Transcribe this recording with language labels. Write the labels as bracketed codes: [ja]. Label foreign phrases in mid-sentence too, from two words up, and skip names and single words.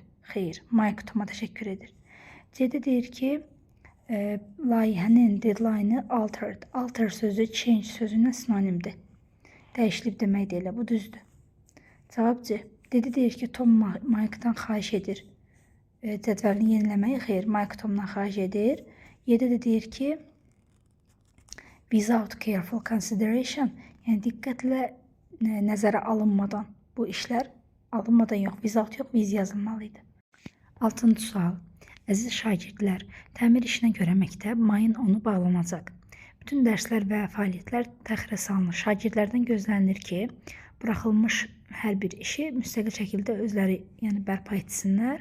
[az] Xeyr, Mike Toma təşəkkür edir. C-də deyir ki, layihənin deadline-ı altered. Alter sözü change sözündən sinonimdir. Dəyişilib deməkdir elə, bu düzdür. Cavab C. D-də deyir ki, Tom Mike'dan xahiş edir cədvəlini yeniləməyi. Xeyr, Mike Tomdan xahiş edir. Y-də də deyir ki, [en] without careful consideration, [az] yəni diqqətlə nəzərə alınmadan, bu işlər alınmadan yox, without yox, with yazılmalıydı. 6-cı sual. Əziz şagirdlər, təmir işinə görə məktəb mayın 10-u bağlanacaq. Bütün dərslər və fəaliyyətlər təxirə salınır. Şagirdlərdən gözlənilir ki, buraxılmış hər bir işi müstəqil şəkildə özləri bərpa etsinlər.